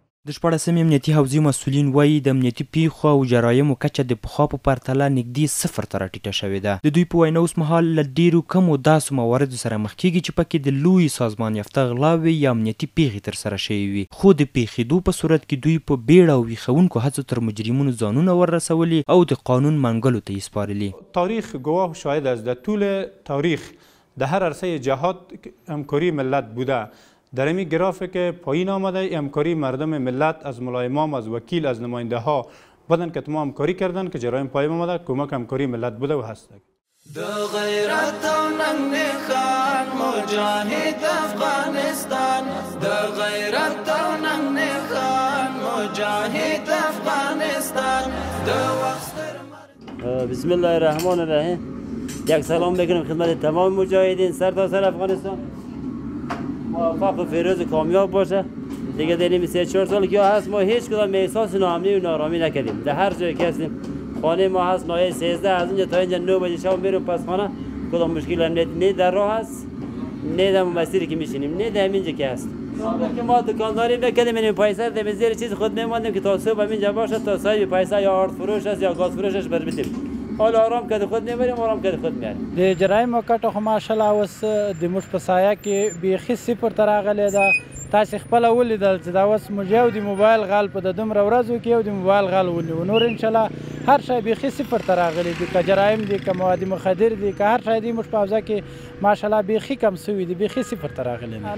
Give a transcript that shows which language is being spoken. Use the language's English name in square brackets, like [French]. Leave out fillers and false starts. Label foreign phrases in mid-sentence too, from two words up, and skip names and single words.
[Pashto] د 14 امنیتي حوزې مسؤلین وایي د امنیتي پیښو او جرایمو کچه د پخوا په پرتله نږدې صفر ته راټیټه شوې ده. د دوی په وینا اوس مهال له ډیرو کمو داسې مواردو سره مخ کیږي چې پکې د لوی سازمان یافته غلاوې یا امنیتي پیښې ترسره شوې وي، خو د پیښېدو په صورت کې دوی په بیړه او ویښونکو هڅو تر مجرمینو ځانونه وررسولي او د قانون منګلو ته یې سپارلي. [Persian] تاریخ گواه شاهد است در طول تاریخ در هر عرصه جهاد همکاری ملت بوده. در این گرافیک پایین آمده همکاری مردم ملت از ملایمام، از وکیل، از نماینده ها بدن که تمام همکاری کردن که جرایم پایین آمده کمک همکاری ملت بوده و هست. [Pashto] د غیرت او ننګ نښان مجاهد افغانستان، د غیرت او ننګ نښان مجاهد افغانستان د وخت. [Arabic] بسم الله الرحمن الرحیم. [Persian] یک سلام بگیرم خدمت تمام مجاهدین سرتاسر افغانستان. موفق و فیروز و کامیاب باشه. دیگه در این 3-4 سال که هست ما هیچ کدام احساس ناامنی و نارامی نکردیم. در هر جایی که هستیم خانه ما هست ناحیه 13 از اینجا تا اینجا 9 بجه شب میریم پس خانه کدام مشکل هم نه در راه هست نه در مسیری که میشینیم نه در همینجا که هست. که ما دکانداری نکردیم این پیسه در زیر چیز خود میماندیم که تا صبح همینجا باشه تا صاحب پیسه یا آرد فروش است یا گاز فروشش بر بدیم. حالا آرام کده خود میبریم آرام کده خود میاریم. [Pashto] د جرایم کټه خو ماشاءالله اوس د موږ په سایه کې بیخي صفر ته راغلی ده. تاسې خپله ولیدل چې دا اوس موږ یو د موبایل غل په د دومره ورځو کې یو د موبایل غل ونیو، نور انشاءالله هر شی بیخي صفر ته راغلی دي، که جرایم دي که مواد مخدر دي که هر شی دي موږ په حوزه کې ماشاءالله بیخي کم سوي دي، بیخي صفر ته راغلی دي.